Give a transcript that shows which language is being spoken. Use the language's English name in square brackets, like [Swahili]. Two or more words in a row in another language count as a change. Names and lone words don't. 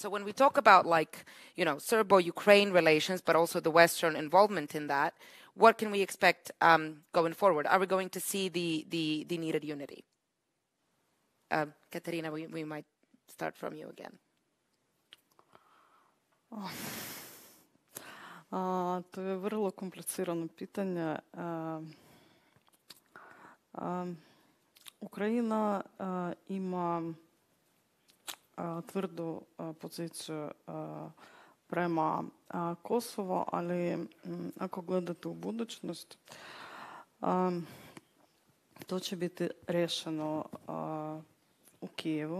[English] So when we talk about like, you know, Serbo-Ukraine relations, but also the Western involvement in that, what can we expect going forward? Are we going to see the needed unity? Katarina, we might start from you again. [Croatian] To je vrlo komplicirano pitanje. Ukrajina ima tvrdu poziciju prema Kosovo, ali ako gledate u budućnost, to će biti rješeno u Kijevu.